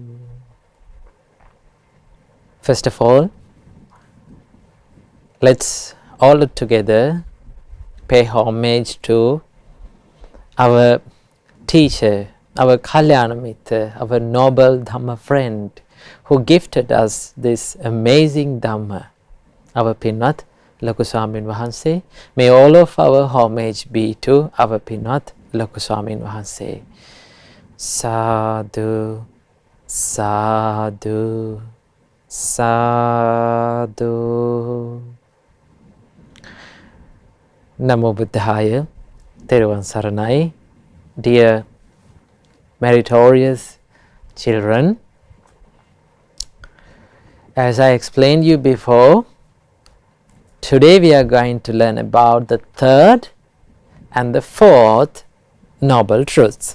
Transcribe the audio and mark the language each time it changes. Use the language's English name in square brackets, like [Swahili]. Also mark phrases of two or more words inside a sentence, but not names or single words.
[English] First of all, let's all together pay homage to our teacher, our Kalyanamita, our Noble Dhamma Friend, who gifted us this amazing Dhamma, our Pinat Loku Swamin Wahanse. May all of our homage be to our Pinat Loku Swamin Wahanse. [Pali] Sadhu, sadhu, sadhu. Namo Buddhaya, Theravada Saranai. [English] Dear meritorious children, as I explained you before, today we are going to learn about the third and the fourth Noble Truths.